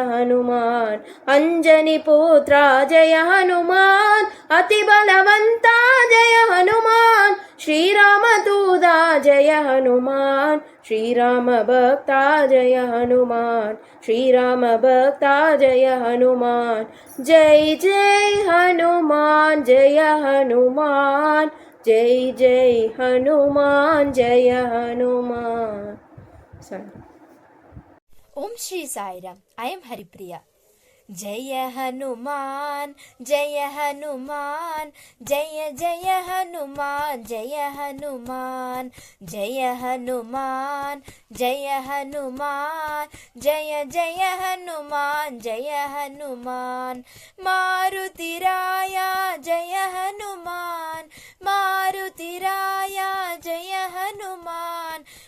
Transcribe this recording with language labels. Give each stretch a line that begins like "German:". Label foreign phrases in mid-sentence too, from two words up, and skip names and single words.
Sanskrit: हनुमान, अञ्जनि पुत्र, जय हनुमान, अति बलवन्त, जय हनुमान, श्री राम दूत, जय हनुमान, श्री राम भक्त, जय हनुमान, श्री राम भक्त, जय हनुमान, जय जय हनुमान, जय हनुमान, जय जय हनुमान, जय हनुमान.
English: Sorry.
Telugu: ఓం శ్రీ సాయిరామ్. ఐఎమ్ హరిప్రియ.
Sanskrit: జయ హనుమాన్ జయ హనుమాన్ జయ జయ హనుమాన్ జయ హనుమాన్ జయ హనుమాన్ జయ హనుమాన్ జయ జయ హనుమాన్ జయ హనుమాన్ మారుతిరాయ జయ హనుమాన్ మారుతిరాయ జయ హనుమాన్